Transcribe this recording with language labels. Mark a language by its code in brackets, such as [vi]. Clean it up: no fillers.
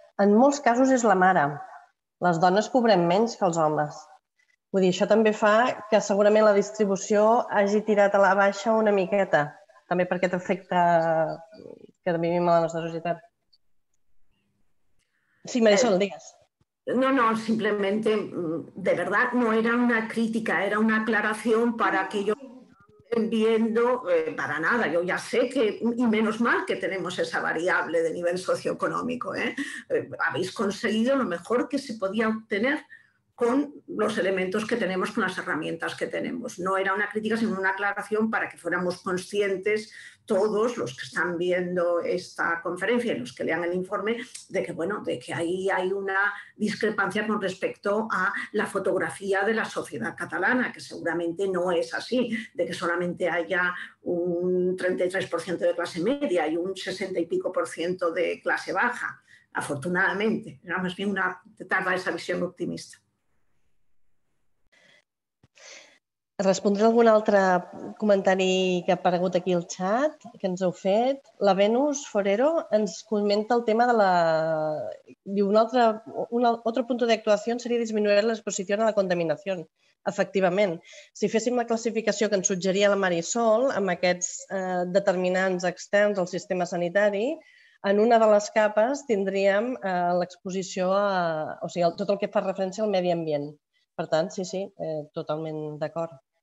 [ca] En molts casos és la mare. Les dones cobrem menys que els homes. Vull dir, això també fa que segurament la distribució hagi tirat a la baixa una miqueta, també per aquest efecte que vivim a la nostra societat. Sí, Marisol, digues. [es] No, simplemente, de verdad, no era una crítica, era una aclaración para que yo viendo para nada. Yo ya sé que, y menos mal que tenemos esa variable de nivel socioeconómico. Habéis conseguido lo mejor que se podía obtener con los elementos que tenemos, con las herramientas que tenemos. No era una crítica, sino una aclaración para que fuéramos conscientes todos los que están viendo esta conferencia y los que lean el informe de que ahí hay una discrepancia con respecto a la fotografía de la sociedad catalana, que seguramente no es así, de que solamente haya un 33% de clase media y un 60 y pico % de clase baja. Afortunadamente, era más bien una tarda esa visión optimista. [ca] Respondré a algun altre comentari que ha aparegut aquí al xat, que ens heu fet. La Venus Forero ens comenta el tema de la... [es] Diu, otro punto de actuación sería disminuir la exposición a la contaminación. [ca] Efectivament, si féssim la classificació que ens suggeria la Marisol amb aquests determinants externs al sistema sanitari, en una de les capes tindríem l'exposició a... O sigui, tot el que fa referència al medi ambient. Per tant, sí, totalment d'acord.